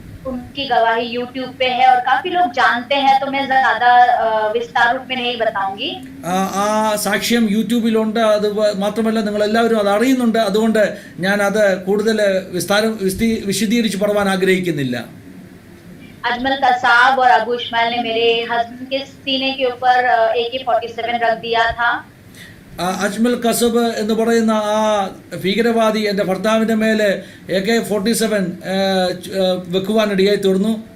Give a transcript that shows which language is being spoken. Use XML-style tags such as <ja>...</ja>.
<hi>उनकी गवाही YouTube पे है और काफी लोग जानते हैं, तो मैं ज्यादा विस्तार रूप में नहीं बताऊंगी.</hi> <ml>ആ സാക്ഷ്യം യൂട്യൂബിലുണ്ട്. അത് മാത്രമല്ല നിങ്ങൾ എല്ലാവരും അത് അറിയുന്നുണ്ട്. അതുകൊണ്ട് ഞാൻ അത് കൂടുതൽ വിശദീകരിച്ച് പറയാൻ ആഗ്രഹിക്കുന്നില്ല.</ml> <hi>अजमल कसाब और अबू इस्माइल ने मेरे हस्बैंड के सीने के ऊपर AK-47 रख दिया था.</hi> <ml>അജ്മൽ കസബ് എന്ന് പറയുന്ന ആ ഭീകരവാദി എൻ്റെ ഭർത്താവിൻ്റെ മേലെ AK-47 വെക്കുവാനിടയായി തീർന്നു.</ml>